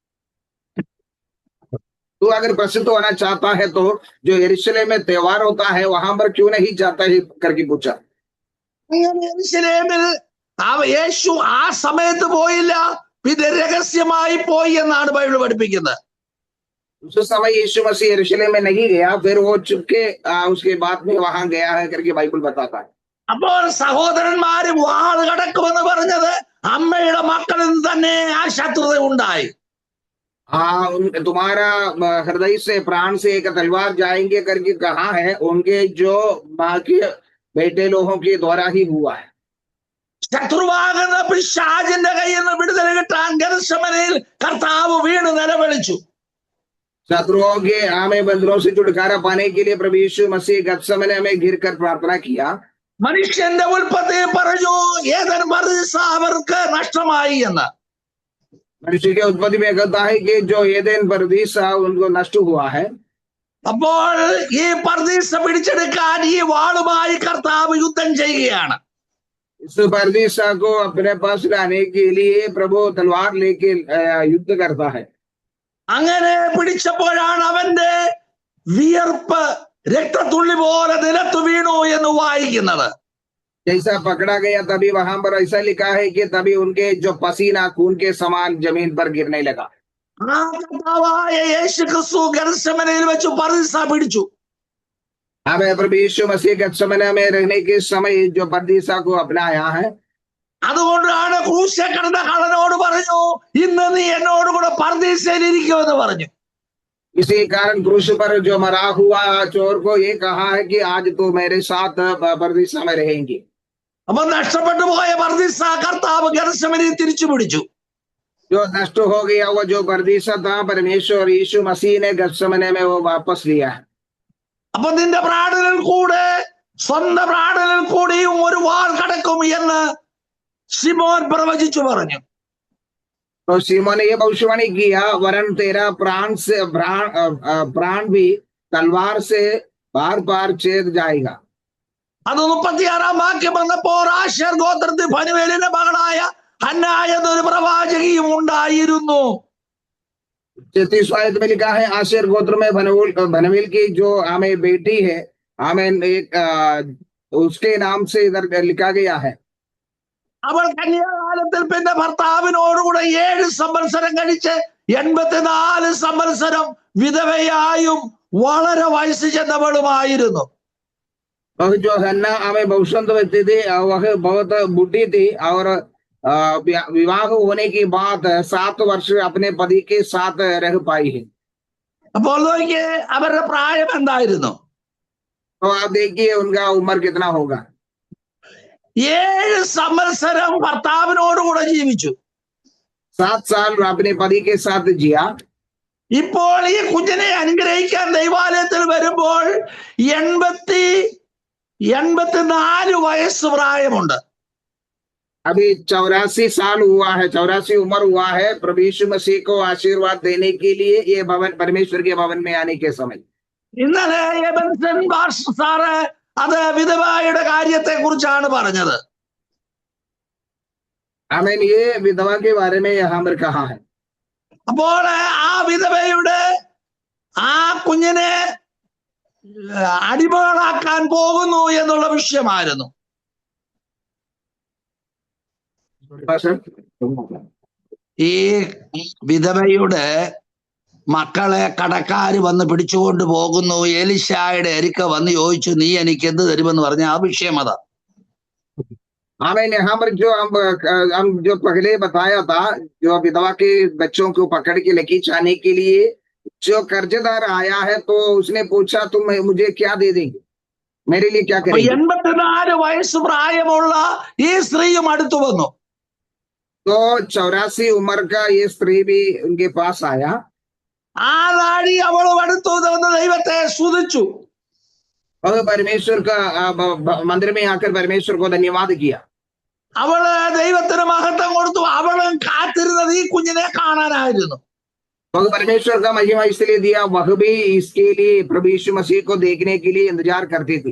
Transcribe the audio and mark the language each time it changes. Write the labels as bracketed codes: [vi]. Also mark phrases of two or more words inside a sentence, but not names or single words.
[hi] तू अगर प्रसिद्ध होना चाहता है तो जो यरूशलेम में त्योहार होता है वहां पर क्यों नहीं जाता है करके पूछा। [ml] യെരൂശലേമിൽ യേശു ആ സമയത്ത് പോയില്ല, പിന്നെ രഹസ്യമായി പോയി എന്നാണ് ബൈബിൾ പഠിപ്പിക്കുന്നത്. [hi] उस समय यीशु मसीह यरूशलेम में नहीं गया, फिर वो चुपके उसके बाद में वहां गया है करके बाइबल बताता है। [ml] അപ്പോൾ സഹോദരന്മാര് വാൾ കടക്കുമെന്ന് പറഞ്ഞത് അമ്മയുടെ മക്കളിൽ നിന്ന് തന്നെ ആ ശത്രുത ഉണ്ടായി. [hi] तुम्हारा हृदय से प्राण से एक तलवार जाएंगे करके कहा है, उनके जो माँ के बेटे लोगों के द्वारा ही हुआ है। [ml] ശത്രുവാകുന്ന പിശാചിന്റെ കയ്യിൽ നിന്ന് വിടുതല കിട്ടാൻ ഗെത്സമനയിൽ കർത്താവ് വീണ് നിലവിളിച്ചു. [hi] शत्रुओं के बंधनों से छुटकारा पाने के लिए प्रभु यीशु मसीह गत्समने में गिरकर प्रार्थना किया। [ml] മനുഷ്യന്റെ ഉൽപ്പത്തി പറഞ്ഞു, ഏദൻ പർദീസ അവർക്ക് നഷ്ടമായി എന്ന്. [hi] मनुष्य के उत्पत्ति में कहता है कि जो एदेन परदीसा उनको नष्ट हुआ है। [ml] അപ്പോൾ ഈ പർദീസ പിടിച്ചെടുക്കാൻ ഈ വാളുമായി കർത്താവ് യുദ്ധം ചെയ്യുകയാണ്. [hi] इस परदीसा को अपने पास लाने के लिए प्रभु तलवार लेके युद्ध करता है। [ml] അങ്ങനെ പിടിച്ചപ്പോഴാണ് അവന്റെ വിയർപ്പ് രക്തത്തുള്ളി പോലെ നിലത്ത് വീണു എന്ന് വായിക്കുന്നത്. [hi] जैसा पकड़ा गया तभी वहां पर ऐसा लिखा है कि तभी उनके जो पसीना खून के समान जमीन पर गिरने लगा। [ml] ആ കർത്താവായ യേശു ക്രിസ്തു ഗെത്സമനയിൽ വെച്ച് പർദീസ പിടിച്ചു. [hi] हमें प्रभु यीशु मसीह गत्समने में रहने के समय जो परदीसा को अपनाया है। [ml] അതുകൊണ്ടാണ് ക്രൂശിൽ കിടന്ന കള്ളനോട് പറഞ്ഞു, ഇന്ന് നീ എന്നോട് കൂടെ പർദീസയിൽ ഇരിക്കുമെന്ന് പറഞ്ഞു. [hi] इसी कारण क्रूस पर जो मरा हुआ चोर को ये कहा है कि आज तो मेरे साथ परदीसा में रहेंगी। [ml] അപ്പൊ നഷ്ടപ്പെട്ടു പോയ പർദീസ കർത്താവ് ഗെത്സമനയിൽ തിരിച്ചു പിടിച്ചു. [hi] जो नष्ट हो गया वो जो परदीसा था, परमेश्वर यीशु मसीह ने गत्समने में वो वापस लिया है। [ml] അപ്പൊ നിന്റെ പ്രാണനിൽ കൂടെ, സ്വന്തം പ്രാണനിൽ കൂടിയും ഒരു വാൾ കടക്കും എന്ന് ശിമോൻ പ്രവചിച്ചു പറഞ്ഞു. [hi] तो सीमोन ने ये भविष्यवाणी किया, वरन तेरा प्राण भी तलवार से बार बार छेद जाएगा। [ml] അത് 36-ാം വാക്യം വന്നപ്പോൾ ആശേർ ഗോത്രത്തിൽ ഫനുവേലിന്റെ മകളായ ഹന്ന എന്നൊരു പ്രവാചകിയും ഉണ്ടായിരുന്നു. [hi] 33वां आयत में लिखा है, आशेर गोत्र में भनवेल की जो आमें बेटी है, आमें एक उसके नाम से इधर लिखा गया है। [ml] അവൾ കന്യാകാലത്തിൽ പിന്നെ ഭർത്താവിനോടുകൂടെ 7 സംവത്സരം കഴിച്ച് 84 സംവത്സരം വിധവയായും വളരെ വയസ്സ് ചെന്നവളുമായിരുന്നു. [hi] और जो हन्ना हमें बहुसंत व्यक्ति थी, वह बहुत बुढ़ी थी और विवाह होने के बाद 7 वर्ष अपने पति के साथ रह पाई है। [ml] അപ്പോൾ നോക്കിയേ അവരുടെ പ്രായം എന്തായിരുന്നു? [hi] तो आप देखिए उनका उम्र कितना होगा। [ml] 7 സംവത്സരം ഭർത്താവിനോടുകൂടെ ജീവിച്ചു. [hi] 7 साल अपने पति के साथ जिया। [ml] ഇപ്പോൾ ഈ കുഞ്ഞിനെ അനുഗ്രഹിക്കാൻ ദൈവാലയത്തിൽ വരുമ്പോൾ 84 വയസ്സ് പ്രായമുണ്ട്. [hi] अभी 84 साल हुआ है, 84 उम्र हुआ है प्रभु यीशु मसीह को आशीर्वाद देने के लिए ये भवन, परमेश्वर के भवन में आने के समय। [ml] ഇന്നലെ എബൻസൺ പാസ്റ്റർ സാറ് അത് വിധവയുടെ കാര്യത്തെ കുറിച്ചാണ് പറഞ്ഞത്. [hi] आमीन। ये विधवा के बारे में यहाँ पर कहा है। [ml] അപ്പോൾ ആ വിധവയുടെ ആ കുഞ്ഞിനെ അടിമകളാക്കാൻ പോകുന്നു എന്നുള്ള വിഷയമായിരുന്നു. ഈ വിധവയുടെ മക്കളെ കടക്കാര് വന്ന് പിടിച്ചുകൊണ്ട് പോകുന്നു. എലിശായുടെ എരിക്ക വന്ന് ചോദിച്ചു, നീ എനിക്ക് എന്ത് തരുമെന്ന് പറഞ്ഞ ആ വിഷയം അതാ. [hi] आमीन। यहाँ पर जो हम जो पहले बताया था, जो विधवा के बच्चों को पकड़ के लेके जाने के लिए जो कर्जदार आया है, तो उसने पूछा तुम मुझे क्या दे देंगे, मेरे लिए क्या करेंगे। [ml] 84 വയസ്സ് പ്രായമുള്ള ഈ സ്ത്രീയും അടുത്തു വന്നു. [hi] तो 84 उम्र का ये स्त्री भी उनके पास आया। [ml] ആ നാഴി അവളും അടുത്തു വന്ന് ദൈവത്തെ സ്തുതിച്ചു. [hi] और परमेश्वर का मंदिर में आकर परमेश्वर को धन्यवाद किया। [ml] അവള് ദൈവത്തിന് മഹത്വം കൊടുത്തു. അവളും കാത്തിരുന്നത് ഈ കുഞ്ഞിനെ കാണാനായിരുന്നു. [hi] तो परमेश्वर का महिमा इसलिए दिया, वह भी इसके लिए प्रभु यीशु मसीह को देखने के लिए इंतजार करती थी।